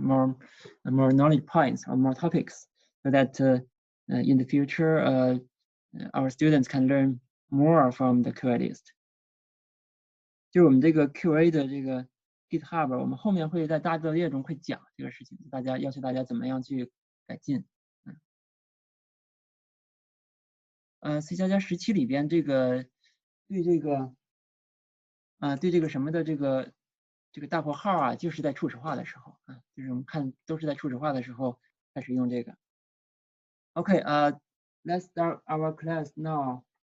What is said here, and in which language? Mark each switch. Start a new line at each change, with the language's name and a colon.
English: More knowledge points or more topics, so that in the future our students can learn more from the QA list.
Chinese: 就我们这个 QA 的这个 GitHub， 我们后面会在大作业中会讲这个事情，要求大家怎么样去改进。 C++ 17里边这个对这个什么的这个大括号啊，就是在初始化的时候啊，就是我们看都是在初始化的时候开始用这个。
English: Okay, let's start our class now.